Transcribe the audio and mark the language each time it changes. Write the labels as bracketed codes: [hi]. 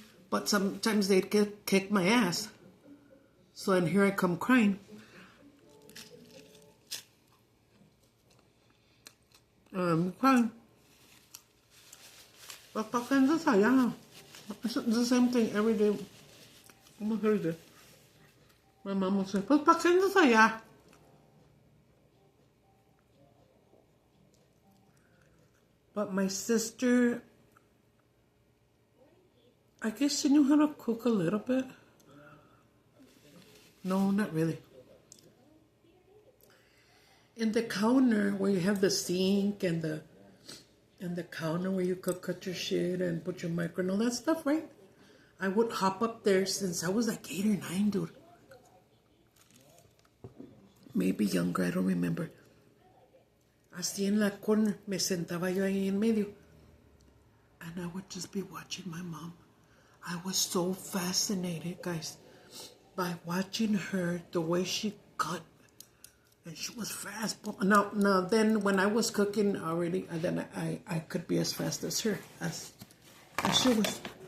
[en] But sometimes they'd kick my ass. So and here I come crying. Crying. But [es] ¿pa' qué andas allá? [en] It's the same thing every day. Almost every day. My mom will say, [es] pues ¿pa' qué andas allá? [en] But my sister, I guess she knew how to cook a little bit. No, not really. In the counter where you have the sink and the counter where you could cut your shit and put your micro and all that stuff, right? I would hop up there since I was like 8 or 9, dude. Maybe younger, I don't remember. [es] Así en la [en] corner, [es] me sentaba yo ahí en medio. [en] And I would just be watching my mom. I was so fascinated, guys, by watching her, the way she cut. And she was fast. Now, then when I was cooking already, then I could be as fast as her, as she was.